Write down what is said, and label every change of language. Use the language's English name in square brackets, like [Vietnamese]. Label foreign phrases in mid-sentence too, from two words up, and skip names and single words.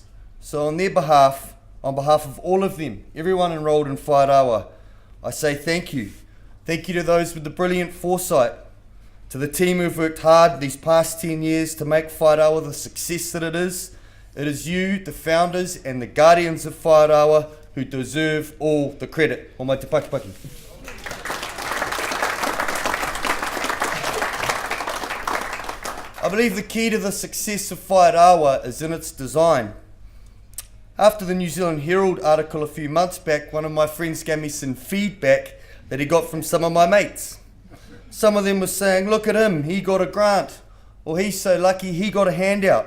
[English] So on their behalf, on behalf of all of them, everyone enrolled in Whai Rawa, I say thank you. Thank you to those with the brilliant foresight, to the team who've worked hard these past 10 years to make Whai Rawa the success that it is. It is you, the founders and the guardians of Whai Rawa, who deserve all the credit. [Māori] O mai te pakipaki. [English] I believe the key to the success of Whai Rawa is in its design. After the New Zealand Herald article a few months back, one of my friends gave me some feedback that he got from some of my mates. Some of them were saying, look at him, he got a grant, or he's so lucky he got a handout.